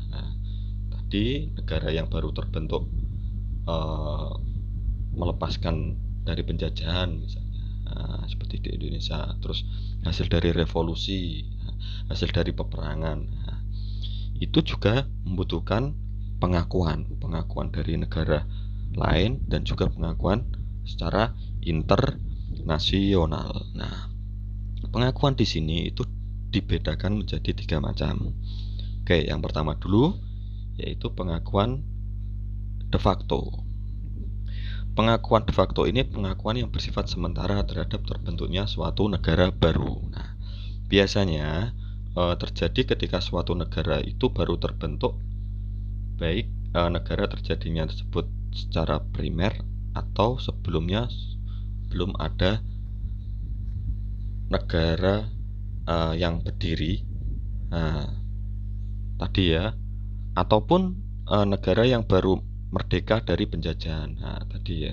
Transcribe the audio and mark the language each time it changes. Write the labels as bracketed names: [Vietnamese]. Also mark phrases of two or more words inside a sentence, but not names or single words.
[Indonesian] Tadi negara yang baru terbentuk melepaskan dari penjajahan misalnya, seperti di Indonesia, terus hasil dari revolusi, hasil dari peperangan, itu juga membutuhkan pengakuan dari negara lain dan juga pengakuan secara internasional. Nah, pengakuan di sini itu dibedakan menjadi 3 macam. Oke, yang pertama dulu yaitu pengakuan [Latin] de facto. [Indonesian] Pengakuan [Latin] de facto [Indonesian] ini pengakuan yang bersifat sementara terhadap terbentuknya suatu negara baru. Nah, biasanya terjadi ketika suatu negara itu baru terbentuk, baik negara terjadinya tersebut secara primer atau sebelumnya belum ada negara yang berdiri tadi ya, ataupun negara yang baru merdeka dari penjajahan tadi ya.